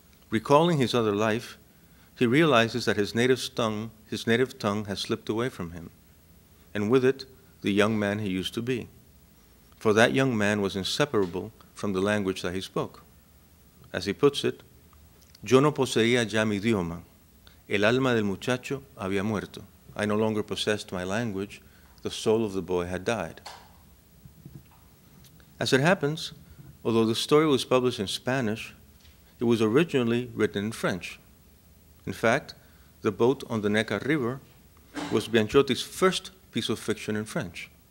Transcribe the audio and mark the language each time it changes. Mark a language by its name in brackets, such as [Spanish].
[English] Recalling his other life, he realizes that his native tongue has slipped away from him, and with it, the young man he used to be. For that young man was inseparable from the language that he spoke. As he puts it, [Spanish] yo no poseía ya mi idioma. El alma del muchacho había muerto. [English] I no longer possessed my language. The soul of the boy had died. As it happens, although the story was published in Spanish, it was originally written in French. In fact, The Boat on the Neckar River was Bianchotti's first piece of fiction in French.